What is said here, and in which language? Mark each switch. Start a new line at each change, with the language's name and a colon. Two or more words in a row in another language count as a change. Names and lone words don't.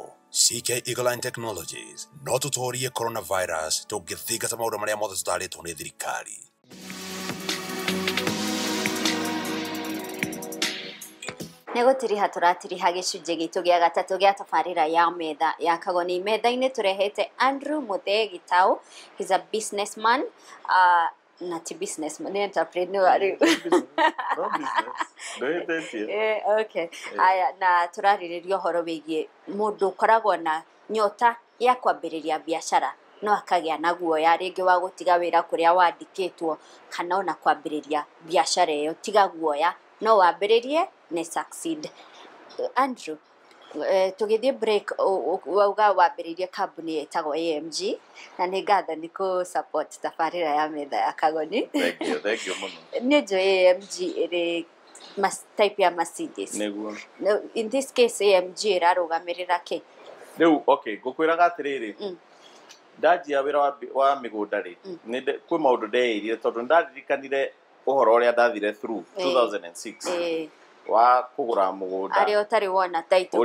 Kikuyu: CK Eagle Technologies no tutorie coronavirus tugithingata maundu maria mothe tutaritwo ni thirikari. Negotiriha turatiriha gicunjĩ gitu gia gatatu gia tabarĩra ya metha ya Kagoni. Metha-inĩ turehete Andrew Muthee Gitau.
English: He's a businessman, not a businessman, an entrepreneur. Okay.
Kikuyu: Aya na turarĩrĩria ũhoro wĩgiĩ mũndũ ũkoragwo na nyota ya kwambĩrĩria biacara no akagĩa na guoya rĩngĩ wa gũtiga wĩra kũrĩa wandĩkĩtwo kana ona kwambĩrĩria biacara ĩyo. Tiga guoya, no wambĩrĩrie ne succeed. Andrew, tugithie break wauga wambĩrĩrie kambuni ĩtagwo AMG na nĩ ngatho nĩ kũ support tabarĩra ya metha ya Kagoni.
English: Thank you muno.
Kikuyu: Nĩ njũĩ AMG ĩrĩ type ya Mercedes. Nĩguo.
English: In this case
Kikuyu: AMG ĩrarũgamĩrĩra kĩ? Rĩu okay, ngũkwĩraga atĩrĩrĩ ndanjia wĩra wa mĩgũnda rĩ kwĩ maũndũ ndeĩrire tondũ ndaririkanire ũhoro ũrĩa ndathire through 2006 wa kugura mugunda ari otari wona title